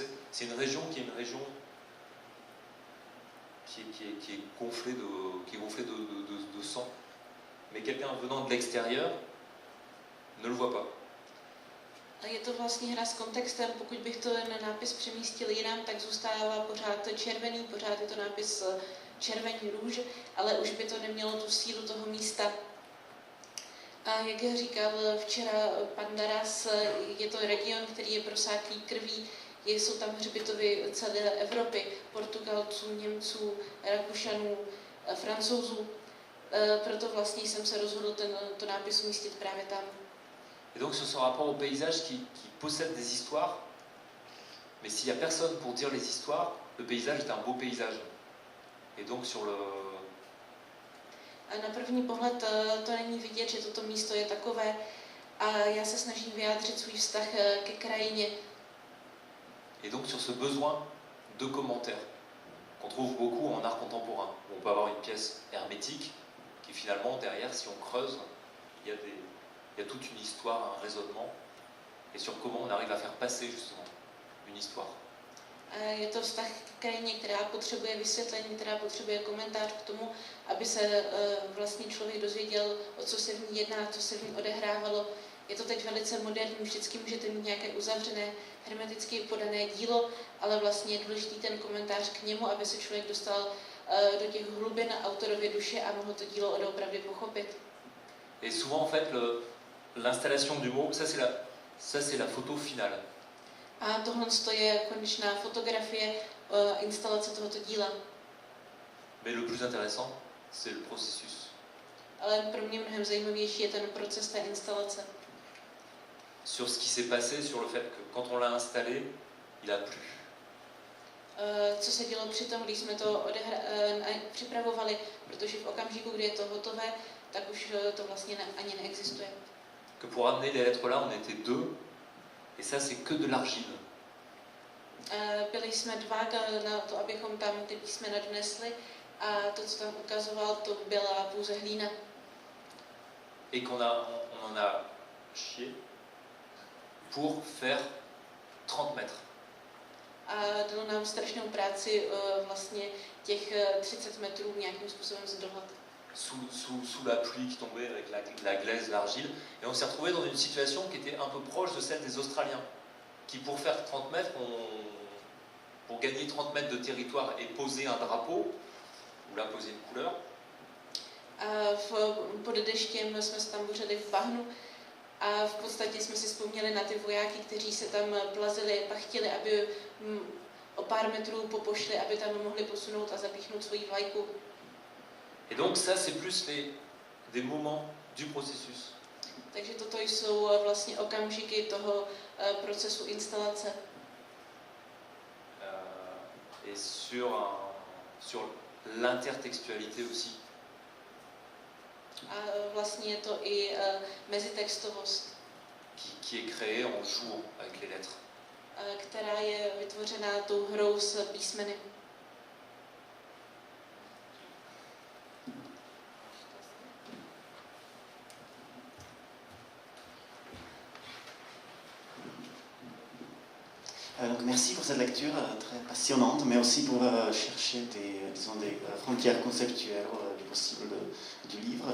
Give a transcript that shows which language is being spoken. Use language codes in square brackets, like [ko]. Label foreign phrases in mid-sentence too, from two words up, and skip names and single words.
[fr] C'est une région qui est gonflée de sang. Mais quelqu'un venant de l'extérieur ne le voit pas. [cs] Je to vlastně hra s kontextem, pokud bych to na nápis přemístil jinam, tak zůstává pořád červený, pořád je to nápis červený růž, ale už by to nemělo tu sílu toho místa. A jak říkal včera pan Darras, je to region, který je prosáklý krví, jsou tam hřbitovy celé Evropy, Portugalců, Němců, Rakušanů, Francouzů. proto vlastně jsem se rozhodl to nápis umístit právě tam. [fr] Et donc sur ce rapport au paysage qui possède des histoires, mais s'il n'y a personne pour dire les histoires, le paysage est un beau paysage. Et donc sur le... [cs] A na první pohled to není vidět, že toto místo je takové a já se snažím vyjádřit svůj vztah ke krajině. [fr] Et donc sur ce besoin de commentaires qu'on trouve beaucoup en art contemporain, où on peut avoir une pièce hermétique qui finalement derrière, si on creuse, il y a toute une histoire, un raisonnement, et sur comment on arrive à faire passer justement une histoire. [cs] Je to vztah k krajině, která potřebuje vysvětlení, která potřebuje komentář k tomu, aby se vlastně člověk dozvěděl, o co se v ní jedná, co se v ní odehrávalo. Je to teď velice moderní, vždycky můžete mít nějaké uzavřené, hermeticky podané dílo, ale vlastně je důležitý ten komentář k němu, aby se člověk dostal do těch hlubin autorově duše a mohl to dílo opravdu pochopit. [fr] Et souvent en fait l'installation du mot, ça c'est la photo finale. [cs] A tohle je konečná fotografie, instalace tohoto díla. [fr] Mais le plus intéressant, c'est le processus. [cs] Ale pro mě mnohem zajímavější je ten proces té instalace. [fr] Sur ce qui s'est passé, sur le fait que quand on l'a installé, il a plu. [cs] Co se dělo při tom, když jsme to připravovali, protože v okamžiku, kdy je to hotové, tak už to vlastně ani neexistuje. [fr] Que pour amener les lettres là, on était deux, et ça c'est que de l'argile. [cs] Byli jsme dva na to, abychom tam ty písmena donesli, a to, co tam ukazoval, to byla pouze hlína. [fr] Et on en a chié pour faire 30 mètres. [cs] A dalo nám strašnou práci vlastně těch 30 metrů nějakým způsobem zdolhat. [fr] Sous la pluie qui tombait avec la glaise, l'argile. Et on s'est retrouvé dans une situation qui était un peu proche de celle des Australiens, qui pour faire 30 mètres, pour gagner 30 mètres de territoire et poser un drapeau, ou là poser une couleur. [cs] Pod deštěm jsme se tam bořili v bahnu a v podstatě jsme si vzpomněli na ty vojáky, kteří se tam plazili, pachtili, aby o pár metrů popošli, aby tam mohli posunout a zapíchnout svoji vlajku. [fr] Et donc ça, c'est plus des moments du processus. [cs] Takže toto jsou vlastně okamžiky toho procesu instalace. [fr] Et sur l'intertextualité aussi. [cs] A vlastně je to i mezitextovost, [fr] qui est créée en jouant avec les lettres. [cs] Která je vytvořená tou hrou s písmeny. [fr] Donc merci pour cette lecture très passionnante, mais aussi pour chercher des frontières conceptuelles du possible du livre.